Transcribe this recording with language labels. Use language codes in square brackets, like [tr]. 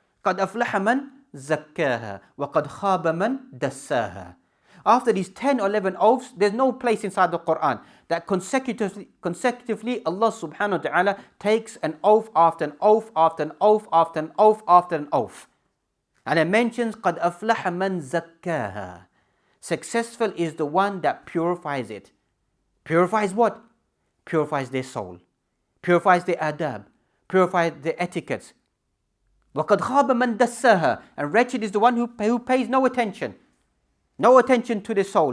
[ar] قَدْ أَفْلَحَ مَنْ زَكَّاهَا وَقَدْ خَابَ مَنْ دَسَّاهَا. [en] After these 10 or 11 oaths, there's no place inside the Quran that consecutively Allah subhanahu wa ta'ala takes an oath after an oath after an oath after an oath after an oath. And it mentions [ar] قَدْ أَفْلَحَ مَنْ زَكَّاهَا. [en] Successful is the one that purifies it. Purifies what? Purifies their soul. Purifies their adab. Purifies their etiquettes. [ar] وَقَدْ خَابَ مَنْ دَسَّاهَا. [en] And wretched is the one who pays no attention. No attention to their soul.